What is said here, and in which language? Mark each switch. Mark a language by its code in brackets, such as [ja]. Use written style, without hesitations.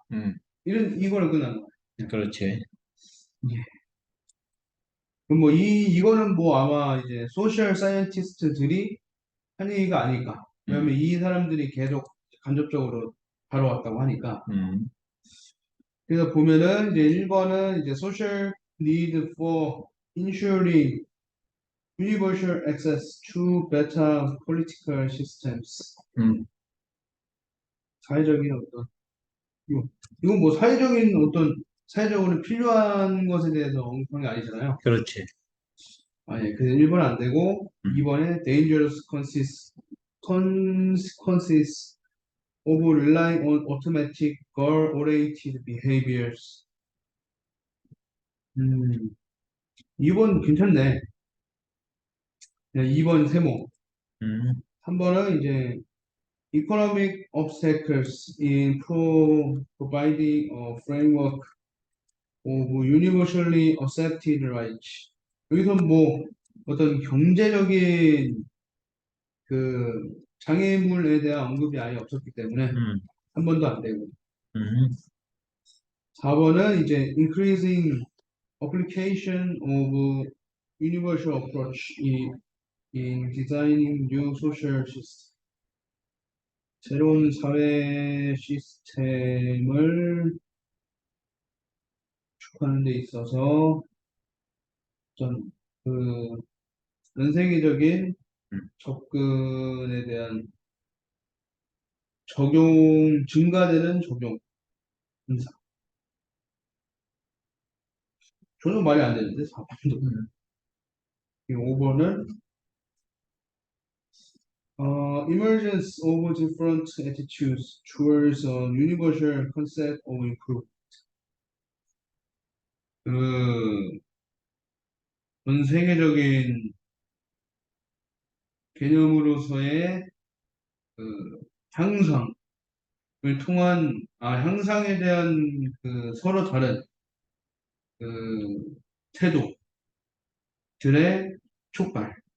[ko] 음, 이거를 끝난 거야. 그렇지. 예. 그럼 뭐 이거는 뭐 아마 이제 소셜 사이언티스트들이 한 얘기가 아닐까. 왜냐면 음, 이 사람들이 계속 간접적으로 다뤄왔다고 하니까. 음, 그래서 보면은 이제 1번은 이제 [en] social need for ensuring universal access to better political systems. [ko] 음, 사회적인 어떤 이거 이건 뭐 사회적인 어떤 사회적으로 필요한 것에 대해서 언급한 게 아니잖아요. 그렇지. 아, 예. 그래서 1번 안 되고 음, 2번에 [en] dangerous consequences of relying on automatic goal-oriented behaviors. [ko] 음, 2번 괜찮네. 그냥 2번 세모. 음, 3번은 이제 [en] economic obstacles in providing a framework of universally accepted rights. [ko] 여기서 뭐 어떤 경제적인 그 장애물에 대한 언급이 아예 없었기 때문에 음, 한 번도 안 되고. 음, 4번은 이제 [en] increasing application of universal approach in designing new social system. [ko] 새로운 사회 시스템을 구축하는 데 있어서 전 전 세계적인 음. 접근에 대한 적용, 증가되는 적용 인사. 전혀 말이 안 되는데, 4번도. 음. 5번은 [en] emergence of different attitudes towards a universal concept of improvement. [ko] 그, 전 세계적인 개념으로서의 그 향상을 통한, 향상에 대한 그 서로 다른 그 태도들의 촉발.